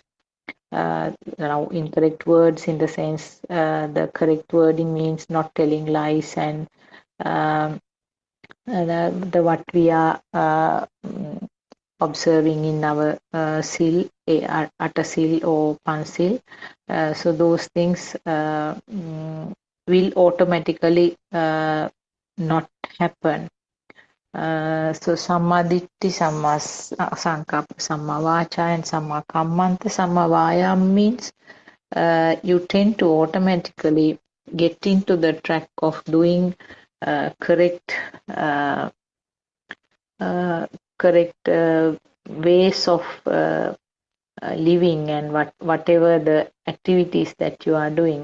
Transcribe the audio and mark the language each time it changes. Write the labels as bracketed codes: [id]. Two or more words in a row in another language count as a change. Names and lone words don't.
[en] Now, incorrect words in the sense, the correct wording means not telling lies, and the what we are observing in our sil, atasil or pansil. So those things will automatically not happen. [pi] So Sammaditthi, Samma Sankappa, Samma Vacha, and Samma Kammanta. Samma Vayam [en] means you tend to automatically get into the track of doing correct correct ways of living, and whatever the activities that you are doing.